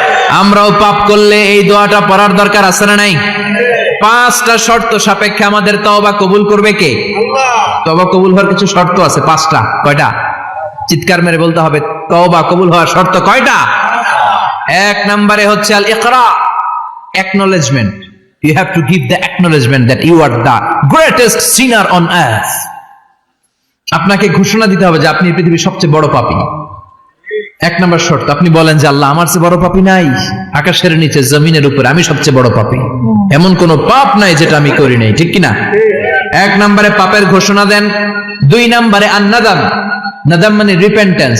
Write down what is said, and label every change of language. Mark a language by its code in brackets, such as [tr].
[bn] আমরাও পাপ করলে এই দোয়াটা পড়ার দরকার আছে না নাই? পাঁচটা শর্ত সাপেক্ষে আমাদের তওবা কবুল করবে কে? আল্লাহ। তওবা কবুল হওয়ার কিছু শর্ত আছে, পাঁচটা। কয়টা? চিৎকার মেরে বলতে হবে, তওবা কবুল হওয়ার শর্ত কয়টা? এক নম্বরে হচ্ছে আল ইকরা, acknowledgement. [en] You have to give the acknowledgement that you are the greatest sinner on earth. [bn] আপনাকে ঘোষণা দিতে হবে যে আপনি পৃথিবীর সবচেয়ে বড় পাপী। এক নম্বর শর্ত, আপনি বলেন যে আল্লাহ, আমার চেয়ে বড় পাপী নাই, আকাশের নিচে জমিনের উপরে আমি সবচেয়ে বড় পাপী, এমন কোন পাপ নাই যেটা আমি করি নাই, ঠিক কিনা? এক নম্বরে পাপের ঘোষণা দেন। দুই নম্বরে আন-নাদাম, নাদাম মানে রিপেন্টেন্স।